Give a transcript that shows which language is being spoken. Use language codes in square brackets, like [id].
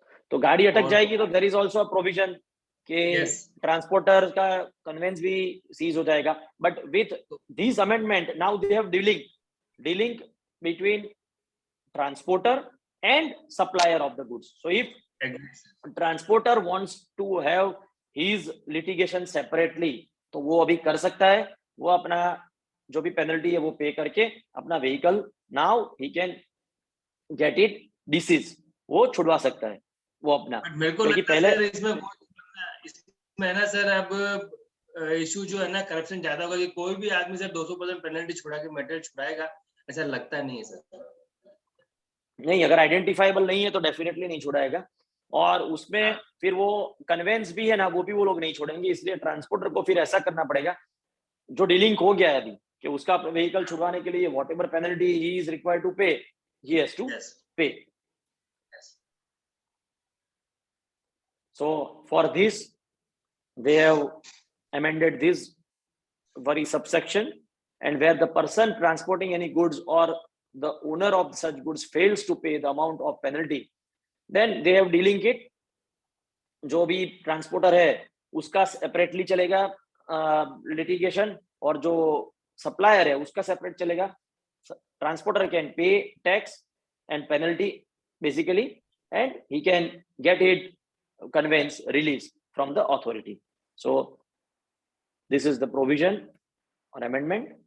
[hi] तो गाड़ी अटक और जाएगी तो [en] There is also a provision कि yes. [hi] ट्रांसपोर्टर का कन्वेंस भी सीज हो जाएगा। [en] But with this amendment now they have dealing between transporter and supplier of the goods. So if transporter wants to have his litigation separately, [hi] तो वो अभी कर सकता है। वो अपना जो भी पेनल्टी है वो पे करके अपना vehicle [en] now he can get it deseized, [hi] वो छुड़वा सकता है वो अपना। मेरे को क्योंकि लगता है पहले सर इसमें है ना सर, अब इशू जो है ना करप्शन ज्यादा होगा कि कोई भी आदमी सर 200% पेनल्टी छुड़ा के मटेरियल छुड़ाएगा, ऐसा लगता नहीं है सर। नहीं, अगर आइडेंटिफाइबल नहीं है तो डेफिनेटली नहीं छुड़ाएगा। और उसमें हाँ। फिर वो कन्वेंस भी है ना, वो भी वो लोग नहीं छोड़ेंगे। इसलिए ट्रांसपोर्टर को फिर ऐसा करना पड़ेगा, जो डीलिंग हो गया है अभी, कि उसका व्हीकल छुड़वाने के लिए [en] Whatever penalty he is required to pay, he has to pay. So for this they have amended this very subsection, and where the person transporting any goods or the owner of such goods fails to pay the amount of penalty, then they have dealing it, [hi] जो भी transporter है उसका separately चलेगा litigation, और जो supplier है उसका separate चलेगा। [en] Transporter can pay tax and penalty basically, and he can get it conveyance release from the authority. So this is the provision or amendment.